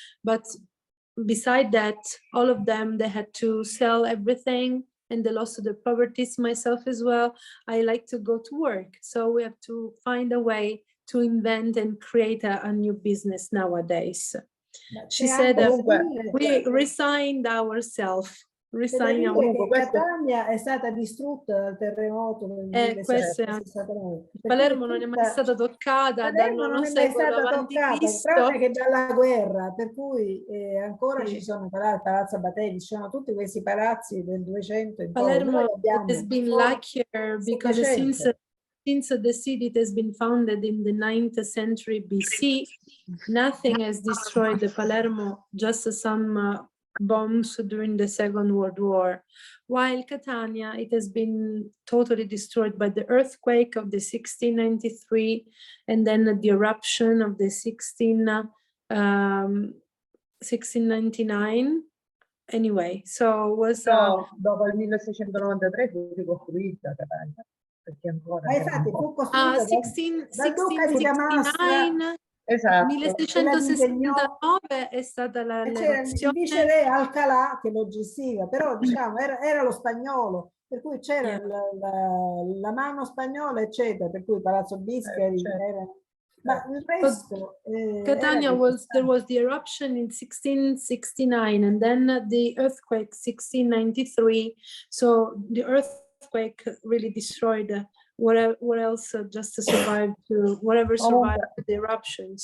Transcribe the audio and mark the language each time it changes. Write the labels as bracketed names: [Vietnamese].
[English] But beside that, all of them, they had to sell everything and they lost their properties. Myself as well, I like to go to work. So we have to find a way to invent and create a new business nowadays. She said we resigned ourselves. [Italian] Catania è stata distrutta dal terremoto del 1669. Palermo non è mai stata toccata dal IX secolo avanti Cristo, tranne che dalla guerra, per cui ancora ci sono Palazzo Batelli, ci sono tutti questi palazzi del 200 in [English] Palermo has been luckier because since the city has been founded in the 9th century BC, nothing has destroyed the Palermo, just some bombs during the Second World War. While Catania, it has been totally destroyed by the earthquake of the 1693 and then the eruption of the 1699. Anyway, so was [Italian] dopo il 1693 fu ricostruita Catania, perché ancora infatti fu costruita 1669. Esatto. 1669 è stata c'era il vice re Alcalà che lo gestiva, però diciamo era lo spagnolo, per cui c'era la mano spagnola eccetera, per cui Palazzo Biscari era, ma il resto [English] Catania there was the eruption in 1669 and then the earthquake 1693, so the earthquake really destroyed what else just survived to whatever survived the eruption.